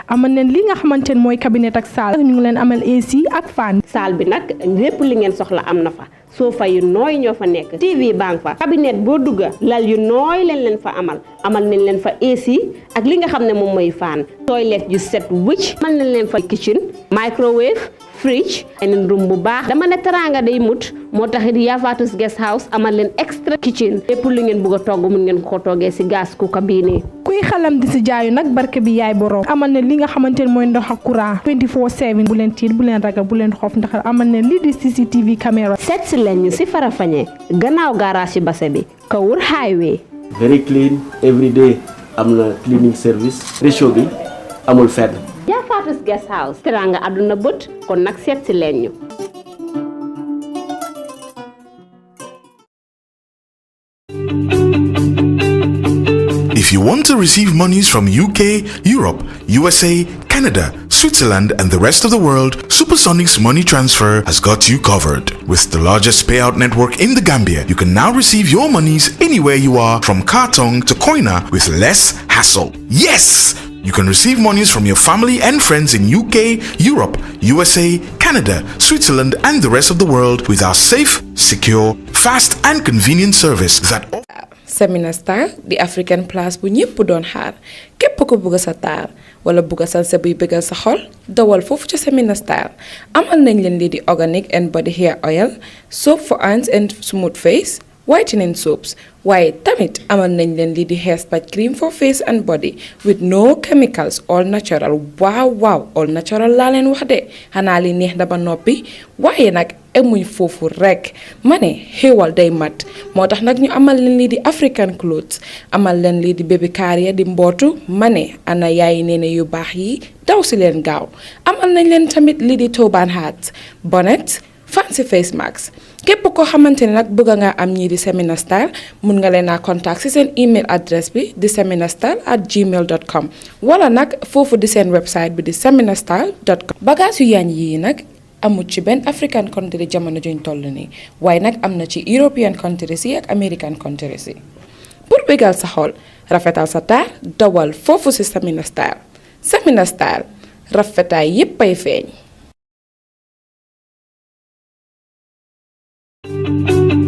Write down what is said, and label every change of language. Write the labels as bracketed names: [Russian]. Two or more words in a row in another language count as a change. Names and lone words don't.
[Wolof] amal leen li nga xamante ne mooy cabinet ak salle ñu ngi leen amal AC ak fan salle bi nag lépp li ngeen soxla am na fa sofa yu nooy ñoo fa nekk TV bang fa cabinet boo dugga lal yu nooy leen fa amal nañ leen fa AC ak li nga xam ne moom mooy fan toilette yu set wicc amal nañ leen fa [English] kitchen microwave fridge and room [Wolof] bu baax dama ne teranga day mut moo taxit Yaa Faatu's Guest House amal leen [English] extra kitchen [Wolof] lépp lu ngeen bëgg a togg mun ngeen ko toggee si [English] gas cooker [Wolof] bii nii kuy xalam di si jaayu nag barke bi yaay borom amal ne li nga xamante ne mooy ndox ak courant 24/7 bu leen tiit bu leen ragal bu leen xof ndax amal ne lii di CCTV caméra seet si leen ñu si Farafenni gannaaw garage ci Basse bi Kawur highway [English] very clean every day [Wolof] am na [English] cleaning service ratio [Wolof] bi amul fedd Yaa Faatu's Guest House teranga àdduna bët kon nag seet si leen ñu [English] If you want to receive monies from UK, Europe, USA, Canada, Switzerland, and the rest of the world, Supersonic's money transfer has got you covered. With the largest payout network in the Gambia, you can now receive your monies anywhere you are, from Kartong to Koina, with less hassle. Yes! You can receive monies from your family and friends in UK, Europe, USA, Canada, Switzerland, and the rest of the world with our safe, secure, fast, and convenient service that [Wolof] Semina Star di African place bu ñepp doon xaar képp ko bëgg sa taar wala bëgg sa buy bëggal sa xol dawal fofu ci Semina Star amal nañ leen li di [English] organic and body hair oil soap for hands and smooth face whitening soaps [Wolof] waaye tamit amal nañ leen li di [English] hair spa cream for face and body with no chemicals all natural wow all natural [Wolof] laa leen wax de xanaa li neex daba noppi waaye nag emuñ foofu rek ma ne xéewal day mat moo tax nag ñu amal leen lii di [English] African clothes [Wolof] amal leen lii di [English] baby carrier [Wolof] di mbootu ma ne ana yaay neene yu baax yi daw si leen gaaw amal nañ leen tamit lii di [English] turban hats bonnet fancy face mask [Wolof] képp koo xamante ne nag bëgg nga am ñii di Semina Star mun nga leen a contact si seen email adresse bi di seminastar@gmail.com wala nag foofu di seen website bi di seminastar.com bagage yu yaañ yi nag amut ci benn [English] African country [Wolof] jamono juñ toll nii waaye nag am na ci [English] European countries [Wolof] yi ak [English] American countries [Wolof] yi pour bégal sa xol rafetal sa taar dawal foofu si Semina Star rafetaay yépp ay feeñ